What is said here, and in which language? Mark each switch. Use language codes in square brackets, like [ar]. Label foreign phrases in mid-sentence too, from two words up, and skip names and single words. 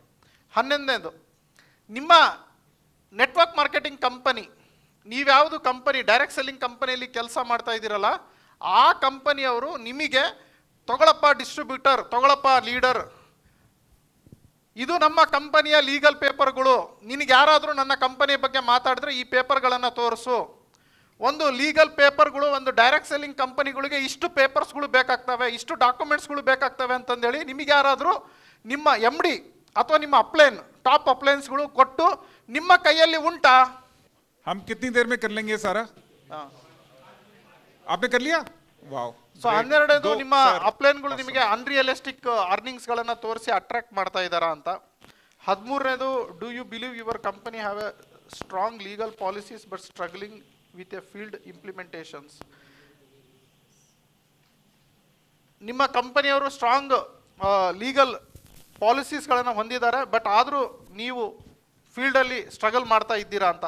[kn] 11ನೇದು, ನಿಮ್ಮ [en] network marketing company, [kn] ನೀವ್ಯಾವುದು ಕಂಪನಿ [en] direct selling [kn] ಕಂಪನಿಯಲ್ಲಿ ಕೆಲಸ ಮಾಡ್ತಾ ಇದ್ದೀರಲ್ಲ, ಆ ಕಂಪನಿಯವರು ನಿಮಗೆ ತಗೊಳಪ್ಪ ಡಿಸ್ಟ್ರಿಬ್ಯೂಟರ್, ತಗೊಳಪ್ಪ ಲೀಡರ್, ಇದು ನಮ್ಮ ಕಂಪನಿಯ [en] legal papers, [kn] ನಿನಗೆ ಯಾರಾದರೂ ನನ್ನ ಕಂಪನಿಯ ಬಗ್ಗೆ ಮಾತಾಡಿದ್ರೆ ಈ ಪೇಪರ್ಗಳನ್ನು ತೋರಿಸು. ಒಂದು [en] legal papers [kn] ಒಂದು [en] direct selling [kn] ಕಂಪನಿಗಳಿಗೆ ಇಷ್ಟು ಪೇಪರ್ಸ್ಗಳು ಬೇಕಾಗ್ತವೆ, ಇಷ್ಟು ಡಾಕ್ಯುಮೆಂಟ್ಸ್ಗಳು ಬೇಕಾಗ್ತವೆ ಅಂತಂದೇಳಿ ನಿಮಗೆ ಯಾರಾದರೂ ನಿಮ್ಮ MD ಅಥವಾ ನಿಮ್ಮ [en] upline top uplines [kn] ಕೊಟ್ಟು ನಿಮ್ಮ ಕೈಯಲ್ಲಿ ಉಂಟಾ? [hi] हम कितनी देर में कर लेंगे सारा? आपने कर लिया? वाओ. [kn] ಸೊ 12ನೇದು, ನಿಮ್ಮ ಅಪ್ಲೈನ್ಗಳು ನಿಮಗೆ [en] unrealistic earnings [kn] ತೋರಿಸಿ ಅಟ್ರಾಕ್ಟ್ ಮಾಡ್ತಾ ಇದ್ದಾರಾ ಅಂತ. [en] 13ನೇದು, Do you believe your company have a strong legal policies but struggling with a field implementations? [kn] ನಿಮ್ಮ ಕಂಪನಿಯವರು [en] strong legal policies [kn] ಹೊಂದಿದ್ದಾರೆ, ಬಟ್ ಆದರೂ ನೀವು ಫೀಲ್ಡಲ್ಲಿ ಸ್ಟ್ರಗಲ್ ಮಾಡ್ತಾ ಇದ್ದೀರಾ ಅಂತ.